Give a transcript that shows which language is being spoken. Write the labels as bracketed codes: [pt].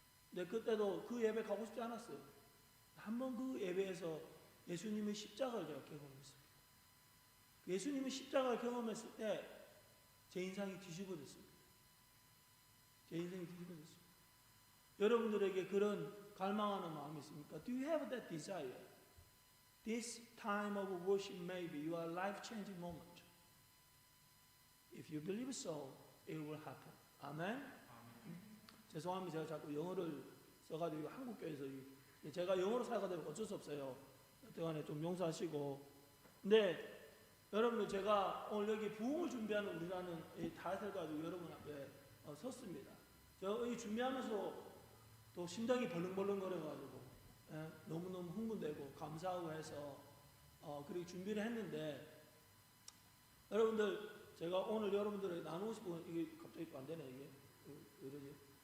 [ko] 근데 그때도 그 예배 가고 싶지 않았어요. 한번 그 예배에서 예수님의 십자가를 제가 경험했습니다. 예수님의 십자가를 경험했을 때 제 인생이 뒤집어졌습니다. 제 인생이 뒤집어졌습니다. 여러분들에게 그런 갈망하는 마음이 있습니까? [en] Do you have that desire? This time of worship may be your life-changing moment. If you believe so, it will happen. [ko] 아멘? 죄송합니다. 제가 자꾸 영어를 써가지고 한국 교회에서 제가 영어로 살아가 되면 어쩔 수 없어요. 여튼간에 좀 용서하시고. 근데 여러분들 제가 오늘 여기 부흥을 준비하는 우리라는 이 타이틀 가지고 여러분 앞에 섰습니다. 제가 이 준비하면서 또 심장이 벌렁벌렁 거려가지고 너무너무 흥분되고 감사하고 해서 그렇게 준비를 했는데 여러분들 제가 오늘 여러분들에게 나누고 싶은 이게 갑자기 또 안 되네 이게 왜 이러지?